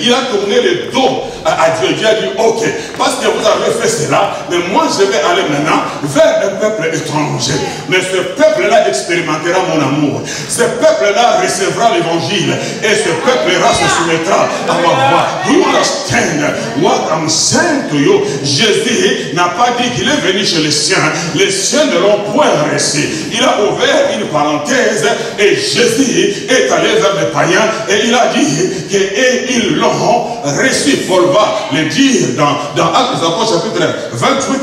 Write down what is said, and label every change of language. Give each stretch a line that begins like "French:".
French: Il a tourné le dos à Dieu. Dieu a dit, ok, parce que vous avez fait cela, mais moi je vais aller maintenant vers un peuple étranger. Mais ce peuple-là expérimentera mon amour. Ce peuple-là recevra l'évangile. Et ce peuple-là se soumettra à ma voix.
English: Do you understand what I'm saying to you?
French: Jésus n'a pas dit qu'il est venu chez les siens. Les siens ne l'ont point reçu. Il a ouvert une parenthèse et Jésus est allé vers les païens et il a dit qu'ils l'ont reçu. Paul va le dire dans Actes des Apôtres chapitre 28.